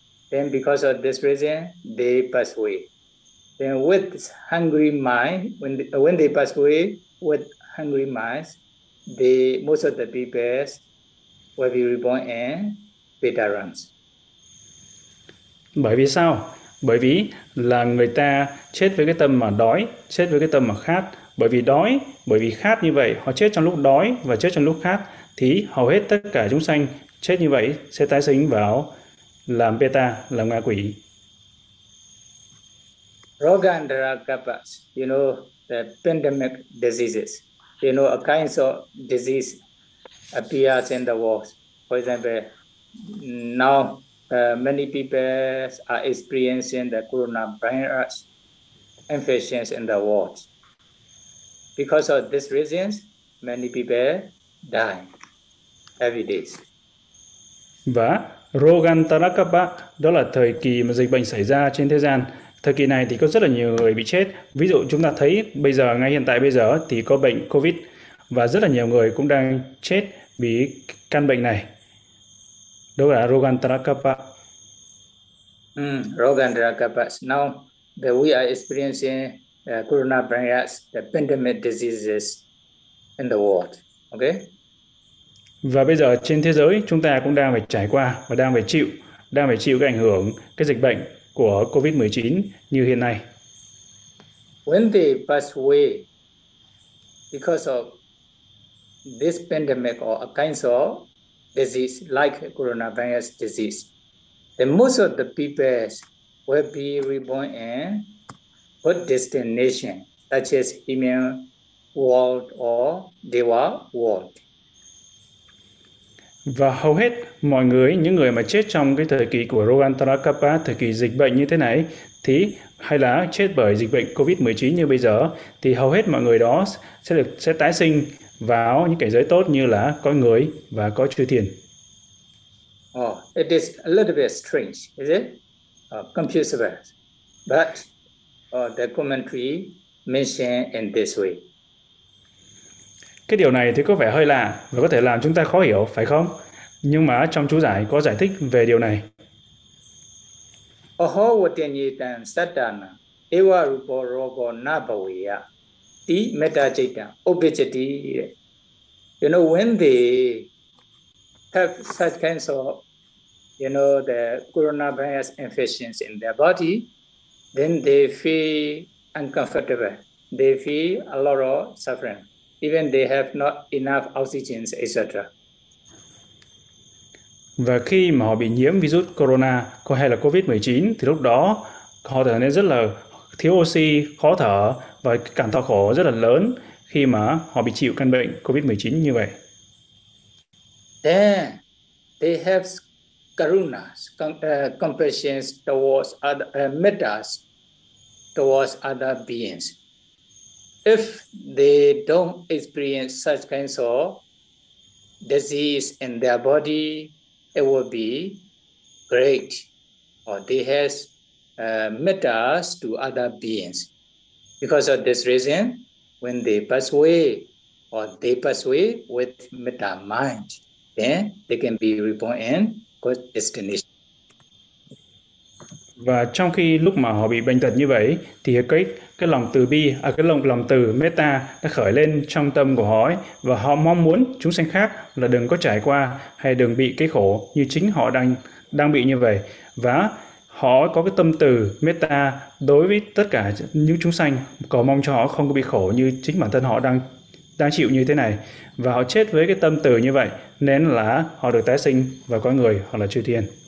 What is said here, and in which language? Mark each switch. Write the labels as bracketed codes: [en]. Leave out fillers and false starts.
[en] Then, because of this reason, they pass away. Then, with hungry mind, when they pass away with hungry minds, most of the people will be reborn in beta realms. [vi] Bởi vì sao? Bởi vì là người ta chết với cái tâm mà đói, chết với cái tâm mà khát. Bởi vì đói, bởi vì khát như vậy, họ chết trong lúc đói và chết trong lúc khát, thì hầu hết tất cả chúng sanh chết như vậy sẽ tái sinh vào làm beta, làm ngạ quỷ. [en] Lokandrakapa, you know, the pandemic diseases, you know, a kind of disease appears in the world. For example, now many people are experiencing the coronavirus infections in the world. Because of this reason, many people die every day. [vi] Và Lokandrakapa, đó là thời kỳ mà dịch bệnh xảy ra trên thế gian. Thời kỳ này thì có rất là nhiều người bị chết. Ví dụ chúng ta thấy bây giờ, ngay hiện tại bây giờ thì có bệnh COVID và rất là nhiều người cũng đang chết vì căn bệnh này. Đó là Rogan Trakapa. Rogan Trakapa. [en] Now that we are experiencing coronavirus, the pandemic diseases in the world. Okay? [vi] Và bây giờ trên thế giới chúng ta cũng đang phải trải qua và đang phải chịu cái ảnh hưởng cái dịch bệnh của COVID-19 như hiện nay. [en] When they pass away because of this pandemic or a kind of disease like coronavirus disease, then most of the people will be reborn in what destination, such as human world or Deva world. [vi] Và hầu hết mọi người, những người mà chết trong cái thời kỳ của Rogan Trakapa, thời kỳ dịch bệnh như thế này, thì hay là chết bởi dịch bệnh COVID-19 như bây giờ, thì hầu hết mọi người đó sẽ tái sinh vào những cảnh giới tốt như là cõi người và cõi chư thiên. [en] Oh, it is a little bit strange, is it? Confusable. But the commentary mentioned in this way. [vi] Cái điều này thì có vẻ hơi lạ và có thể làm chúng ta khó hiểu, phải không? Nhưng mà trong chú giải có giải thích về điều này. [pi] Oho vatenye tan satana eva rupo rogo nabawiya ti metta chaita obhichati. [en] You know, when they have such kinds of, you know, the coronavirus infections in their body, then they feel uncomfortable. They feel a lot of suffering. Even they have not enough oxygen, etc. [vi] Và khi mà họ bị nhiễm virus corona hay là COVID-19 thì lúc đó họ trở nên rất là thiếu oxy, khó thở và cảm thọ khổ rất là lớn khi mà họ bị chịu căn bệnh COVID-19 như vậy. [en] Then they have karuna, compassion towards other metas, towards other beings. If they don't experience such kinds of disease in their body, it will be great. Or they have metta to other beings. Because of this reason, when they pass away, or they pass away with metta mind, then they can be reborn in good destination. [vi] Và trong khi lúc mà họ bị bệnh tật như vậy thì cái lòng từ bi, cái lòng từ metta đã khởi lên trong tâm của họ ấy, và họ mong muốn chúng sanh khác là đừng có trải qua hay đừng bị cái khổ như chính họ đang bị như vậy, và họ có cái tâm từ metta đối với tất cả những chúng sanh, cầu mong cho họ không có bị khổ như chính bản thân họ đang chịu như thế này, và họ chết với cái tâm từ như vậy nên là họ được tái sinh vào cõi người hoặc là chư thiên.